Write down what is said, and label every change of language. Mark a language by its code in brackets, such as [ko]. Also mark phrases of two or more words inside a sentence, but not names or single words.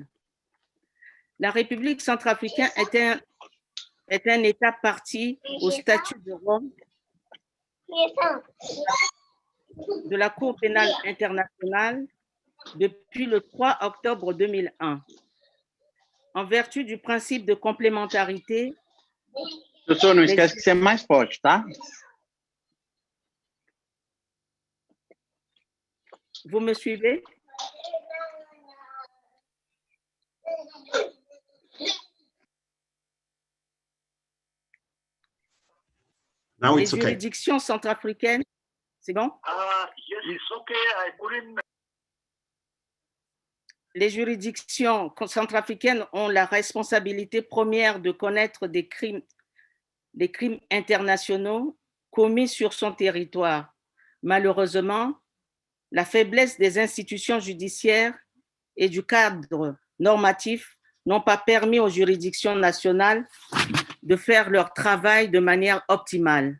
[fr] La République centrafricaine est un État partie au statut de Rome de la Cour pénale internationale depuis le 3 octobre 2001. En vertu du principe de complémentarité, [pt] Doutor, não esquece de ser mais forte, tá? [fr] Vous me suivez? [en] Now [fr] Les [en] it's okay. [fr] juridictions centrafricaines, c'est bon? [en] Yes, it's okay. I couldn't. [fr] Les juridictions centrafricaines ont la responsabilité première de connaître des crimes internationaux commis sur son territoire. Malheureusement, la faiblesse des institutions judiciaires et du cadre normatif n'ont pas permis aux juridictions nationales de faire leur travail de manière optimale.